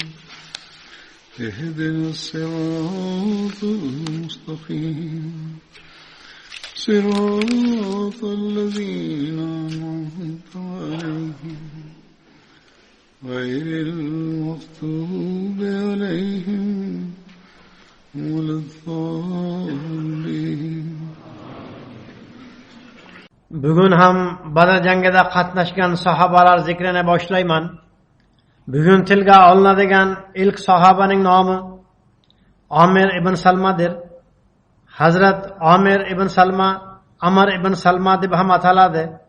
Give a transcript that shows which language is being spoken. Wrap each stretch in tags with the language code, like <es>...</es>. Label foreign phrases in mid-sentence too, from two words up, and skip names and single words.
<ar>اهدنا الصراط المستقيم صراط الذين أنعمت عليهم غير المغضوب عليهم ولا الضالين.</ar> <uz>Bugun ham Badr jangida qatnashgan sahobalar zikrini boshlayman. Bugun tilga olinadigan ilk sahobaning nomi Amir ibn Salmadir. Hazrat Amir ibn Salma Amr ibn Salma deb ham ataladi.</uz>